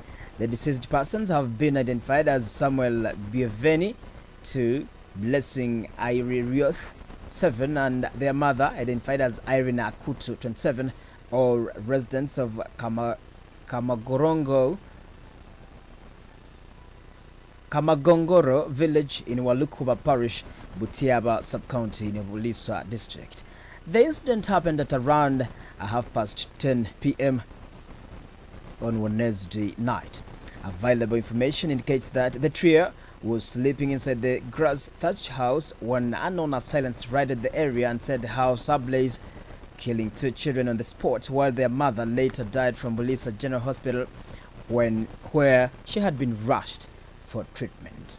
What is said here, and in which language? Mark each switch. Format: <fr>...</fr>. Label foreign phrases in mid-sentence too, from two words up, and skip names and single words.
<en>The deceased persons have been identified as Samuel Bienveni, 2, Blessing Irioth, 7, and their mother identified as Irina Akutu, 27, all residents of Kamagongoro village in Walukuba parish, Butiaba sub-county in Bulisa district. The incident happened at around 10:30 p.m. on Wednesday night. Available information indicates that the trio was sleeping inside the grass-thatched house when unknown assailants raided the area and set the house ablaze, killing 2 children on the spot, while their mother later died from Bulisa General Hospital where she had been rushed for treatment.</en>